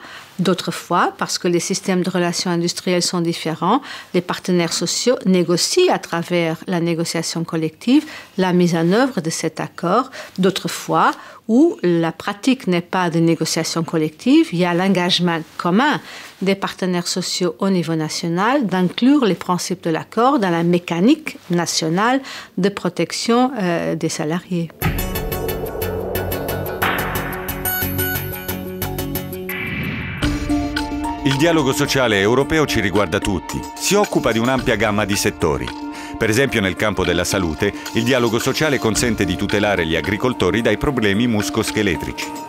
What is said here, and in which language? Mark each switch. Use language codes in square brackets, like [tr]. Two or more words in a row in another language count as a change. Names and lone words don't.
[fr] D'autres fois, parce que les systèmes de relations industrielles sont différents, les partenaires sociaux négocient à travers la négociation collective la mise en œuvre de cet accord. D'autres fois, où la pratique n'est pas de négociation collective, il y a l'engagement commun des partenaires sociaux au niveau national d'inclure les principes de l'accord dans la mécanique nationale de protection des salariés. [it] Il dialogo sociale europeo ci riguarda tutti, si occupa di un'ampia gamma di settori. Per esempio nel campo della salute, il dialogo sociale consente di tutelare gli agricoltori dai problemi muscoscheletrici.